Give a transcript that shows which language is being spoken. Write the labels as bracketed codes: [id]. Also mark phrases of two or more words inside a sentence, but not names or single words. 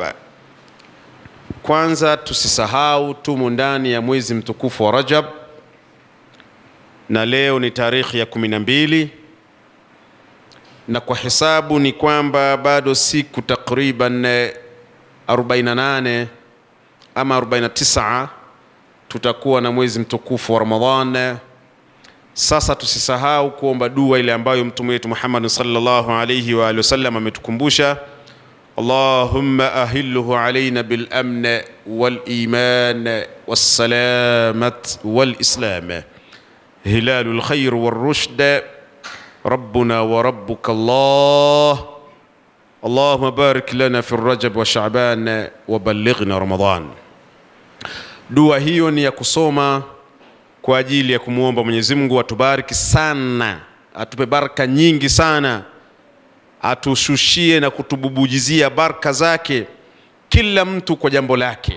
[sw] Kwanza tusisahau tumo ndani ya mwezi mtukufu wa Rajab, na leo ni tarehe ya 12, na kwa hisabu ni kwamba bado siku takriban 48 ama 49 tutakuwa na mwezi mtukufu wa Ramadhan. Sasa tusisahau kuomba dua ile ambayo mtume wetu Muhammad [ar] صلى الله عليه وآله وسلم ametukumbusha: اللهم أهله علينا بالأمن والإيمان والسلامة والإسلام هلال الخير والرشد ربنا وربك الله اللهم بارك لنا في رجب وشعبان وبلغنا رمضان. [sw] Dua hiyo ni ya kusoma kwa ajili ya kumuomba Mwenyezi Mungu atubariki sana, atupe baraka nyingi sana, atushushie na kutububujizia baraka zake kila mtu kwa jambo lake.